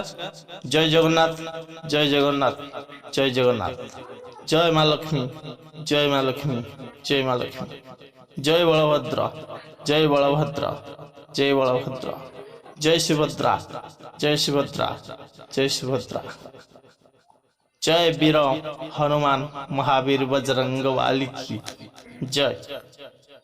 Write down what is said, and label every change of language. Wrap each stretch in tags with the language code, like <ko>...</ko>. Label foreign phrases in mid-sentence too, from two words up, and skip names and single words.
<or>ଜୟ ଜଗନ୍ନାଥ, ଜୟ ଜଗନ୍ନାଥ, ଜୟ ଜଗନ୍ନାଥ। ଜୟ ମା ଲକ୍ଷ୍ମୀ, ଜୟ ମା ଲକ୍ଷ୍ମୀ, ଜୟ ମା ଲକ୍ଷ୍ମୀ। ଜୟ ବଳଭଦ୍ର, ଜୟ ବଳଭଦ୍ର, ଜୟ ବଳଭଦ୍ର। ଜୟ ସୁଭଦ୍ରା, ଜୟ ସୁଭଦ୍ରା, ଜୟ ସୁଭଦ୍ରା।</or> <hi>जय वीर हनुमान महावीर बजरंग वाली की जय।</hi>